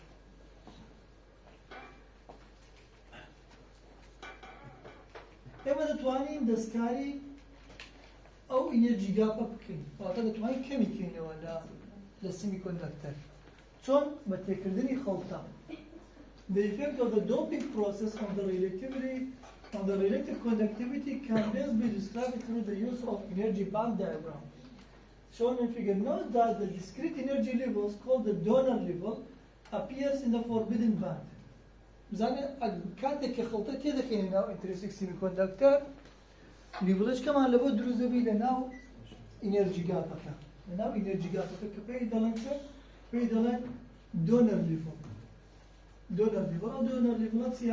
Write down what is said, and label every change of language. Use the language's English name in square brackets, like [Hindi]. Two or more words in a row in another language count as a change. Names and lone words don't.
[Central Kurdish] ئێمە دەتوانین دەستکاری ئەو [English] energy gap [Central Kurdish] بکەین. واتە دەتوانین کەمی بکەینەوە لە [English] semiconductor. [Central Kurdish] چون بەتێکردنی خەڵتە. [English] The effect of the doping process on the relative conductivity can best be described through the use of energy band diagram. Shown in figure, note that the discrete energy levels called the donor level appears in the forbidden band. [Central Kurdish] بزانێ کاتێک کە خەڵتە تێدەکەینە ناو [English] intrinsic semiconductor [Central Kurdish] لیڤڵش کەمان لە بۆ دروست دەبی لە ناو [English] energy gap [Central Kurdish] لە ناو [English] energy gap [Central Kurdish] کە پێی دەڵێن کە پێی دەڵێن [English] donor level donor level [Central Kurdish] ئەو [English] donor level [Central Kurdish] چییە؟